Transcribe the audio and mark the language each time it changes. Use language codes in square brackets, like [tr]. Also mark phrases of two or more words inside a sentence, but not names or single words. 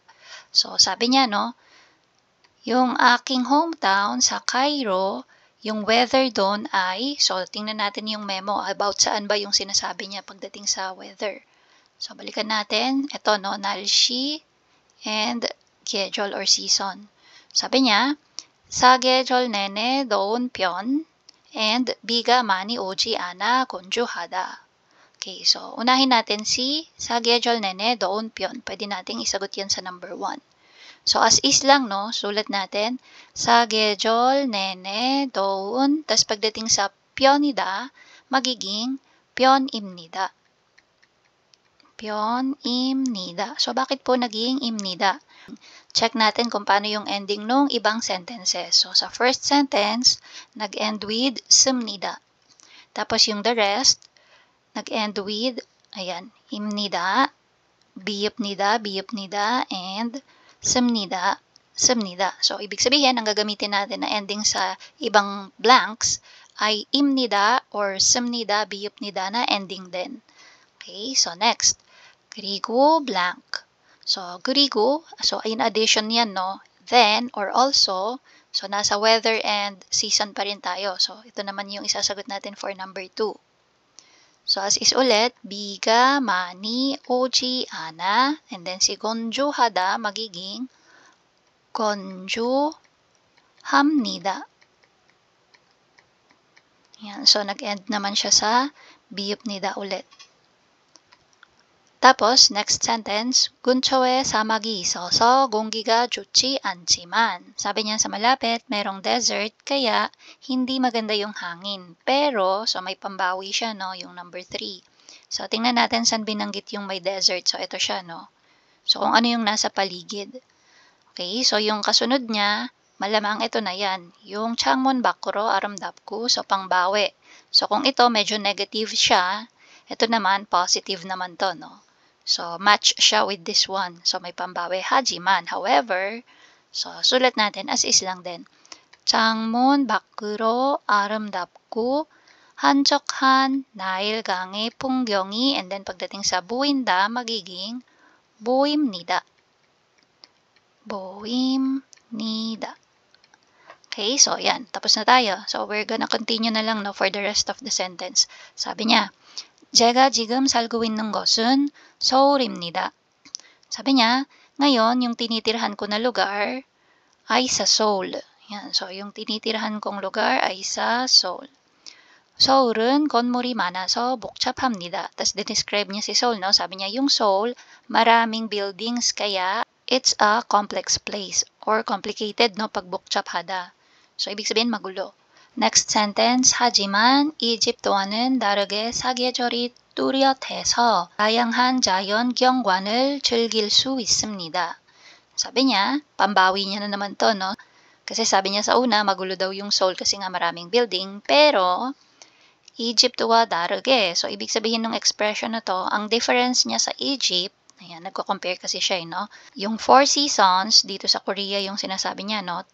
[tl] So, sabi niya, no, yung aking hometown sa Cairo, yung weather doon ay, so tingnan natin yung memo about saan ba yung sinasabi niya pagdating sa weather. So balikan natin, ito no, [ko] 날씨 and 계절 [en] or season. [tl] Sabi niya, [ko] 사계절 내내 더운 편 and 비가 많이 오지 않아 건조하다. [tl] Okay, so unahin natin si [ko] 사계절 내내 더운 편. [tl] Pwede nating isagot yan sa number 1. So, as is lang, no, sulat natin, [ko] 사계절 내내 더운, [tl] tas pagdating sa 편이다, magiging 편입니다. [ko] 편입니다. [tl] So, bakit po naging imnida? Check natin kung paano yung ending nung ibang sentences. So, sa [en] first sentence, [tl] nag-end with 습니다. Tapos yung [en] the rest, [tl] nag-end with, [ko] ayan, imnida, biyupnida, and 습니다. [tl] So, ibig sabihin, ang gagamitin natin na ending sa ibang blanks ay imnida or 습니다, biyupnida na ending din. [en] Okay, so next. [ko] 그리고 blank. So, 그리고, [en] so in addition yan, no? Then, or also, so nasa weather and season [tl] pa rin tayo. So, ito naman yung isasagot natin for number 2. So, as is ulit, [ko] 비가 많이 오지 않아. [en] And then, [tl] si 건조하다 magiging 건조합니다. Yan. So, nag-end naman siya sa 비읍니다 ulit. tapos, next sentence, [ko] 근처에 사막이 있어서 공기가 좋지 않지만. [tl] Sabi niya sa malapit, merong desert, kaya hindi maganda yung hangin. Pero, so may pambawi siya, no? Yung number 3. So, tingnan natin saan binanggit yung may desert. So, ito siya, no? So, kung ano yung nasa paligid. Okay, so yung kasunod niya, malamang ito na yan. [ko] Yung 창문 밖으로 아름답고, [tl] so pangbawi. So, kung ito medyo negative siya, ito naman positive naman to, no? [en] So, match siya with this one. So, [tl] may pambawi. [ko] 하지만, however, [tl] so, sulat natin as is lang din. [ko] 창문 밖으로 아름답고 한적한 나일강의 풍경이 [en] and then [tl] pagdating sa [ko] 보인다, magiging 보입니다. 보입니다. [tl] Okay, so yan. Tapos na tayo. [en] So, we're gonna continue [tl] na lang [en] no, for the rest of the sentence. [tl] Sabi niya, [ko] 제가 지금 살고 있는 곳은 서울입니다. [tl] Sabi niya, ngayon, yung tinitirhan ko na lugar ay sa Seoul. Yan. So, yung tinitirhan kong lugar ay sa Seoul. [ko] 서울은 건물이 많아서 복잡합니다. [tl] Tapos, describe niya si Seoul, no? Sabi niya, yung Seoul, maraming buildings, kaya [en] it's a complex place or complicated, [tl] no? Pag 복잡하다. So, ibig sabihin, magulo. Next sentence, [ko] 하지만 이집트와는 다르게 사계절이 뚜렷해서 다양한 자연 경관을 즐길 수 있습니다. [tl] Sabi niya, pambawi niya na naman to, no? Kasi sabi niya sa una, magulo daw yung Seoul kasi nga maraming building, pero [ko] Egypt와 다르게, [tl] so ibig sabihin ng expression na to, ang difference niya sa Egypt, ayan, nagko-compare kasi siya, no? Yung 4 seasons, dito sa Korea yung sinasabi niya, no?